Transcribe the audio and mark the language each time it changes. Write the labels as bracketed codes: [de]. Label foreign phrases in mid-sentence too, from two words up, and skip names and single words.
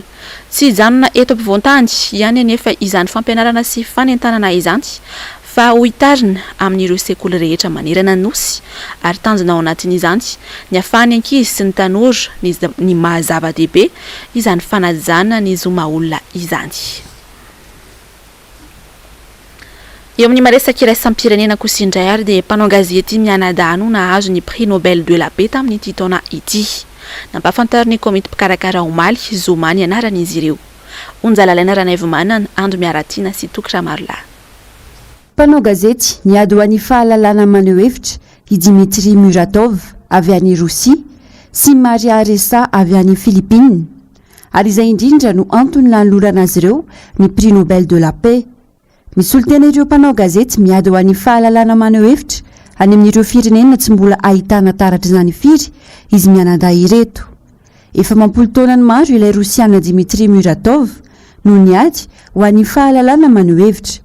[mg] Tsy hijanona eto ampovoantany ihany anefa izany fampianarana sy fanentanana izany fa hoitarina amin'ireo sekoly rehetra manerana ny nosy ary tanjona ao anatin'izany ny afahany ankizy sy ny tanora ny mahazava-dehibe izany fanajana ny zomaolona izany. Eo amin'ny maresaka iraisam-pirenena kosa indray ary dia mpanao gazety mianadahy nahazo ny prix Nobel de la paix tamin'ity taona ity. Nampahafantariny komity mpikarakara omaly zomany anaran'izy ireo. Onjalalaina Ranaivomanana, Ando Miaratina sy Tokra Marla. Mpanao gazety niady ho an'ny fahalalana maneho hevitra i Dmitri Muratov avy any Rosia sy Maria Ressa avy any Philippines ary izay indrindra no antony lanolorana azy ireo ny prix Nobel de la paix. Misy olotena ireo mpanao gazety miady ho an'ny fahalalana maneho hevitra any amin'ireo firenena tsy mbola ahitana taratra izany firy izy mianadahy ireto. Efa mampolo taonany maro ilay Rosiana Dmitri Muratov no niady ho an'ny fahalalana maneho hevitra.